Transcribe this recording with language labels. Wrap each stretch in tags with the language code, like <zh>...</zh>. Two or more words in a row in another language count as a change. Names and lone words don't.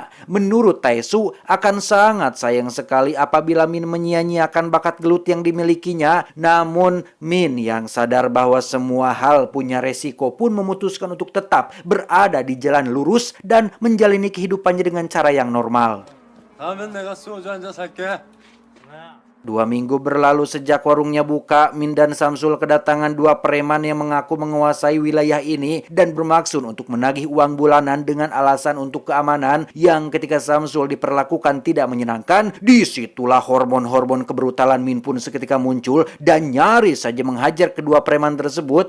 <id>Menurut Taesu, akan sangat sayang sekali apabila Min menyia-nyiakan bakat gelut yang dimilikinya. Namun, Min yang sadar bahwa semua hal punya resiko pun memutuskan untuk tetap berada di jalan lurus dan menjalani kehidupannya dengan cara yang normal.</id> <ko>다음엔 내가 소주 한 잔 살게.</ko> <id>2 minggu berlalu sejak warungnya buka, Min dan Samsul kedatangan 2 preman yang mengaku menguasai wilayah ini dan bermaksud untuk menagih uang bulanan dengan alasan untuk keamanan, yang ketika Samsul diperlakukan tidak menyenangkan. Disitulah hormon-hormon kebrutalan Min pun seketika muncul dan nyaris saja menghajar kedua preman tersebut.</id>